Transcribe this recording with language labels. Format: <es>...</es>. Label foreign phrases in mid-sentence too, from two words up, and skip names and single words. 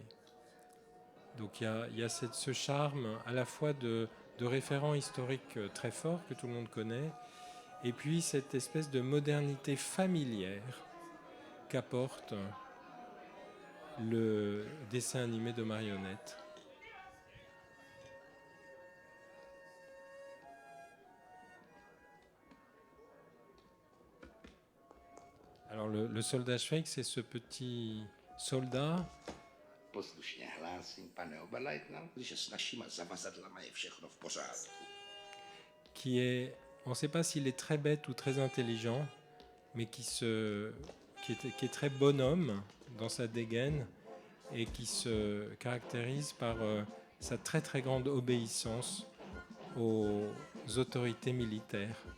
<fr>Donc il y a ce charme à la fois de référents historiques très forts que tout le monde connaît, et puis cette espèce de modernité familière qu'apporte le dessin animé de marionnettes. Alors le soldat Švejk, c'est ce petit soldat</fr> <cs>Poslušně hlásím, pane Oberleitner, že s našima zavazadlama je všechno v pořádku.</cs> <fr>Qui est, on ne sait pas s'il est très bête ou très intelligent, mais qui est très bonhomme dans sa dégaine et qui se caractérise par sa très très grande obéissance aux autorités militaires.</fr>